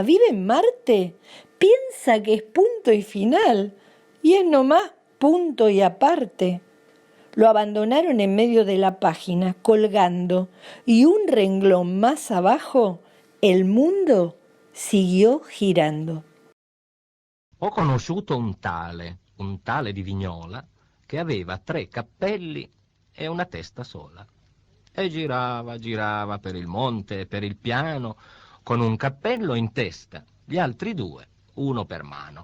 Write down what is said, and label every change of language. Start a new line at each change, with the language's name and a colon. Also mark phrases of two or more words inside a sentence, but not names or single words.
Spanish: ¿Vive en Marte? Piensa que es punto y final, y es nomás punto y aparte». Lo abandonaron en medio de la página, colgando, y un renglón más abajo, el mundo siguió girando.
Italian: Ho conosciuto un tale di Vignola, che aveva 3 cappelli e una testa sola. E girava per il monte e per il piano, con un cappello in testa, gli altri 2, uno per mano.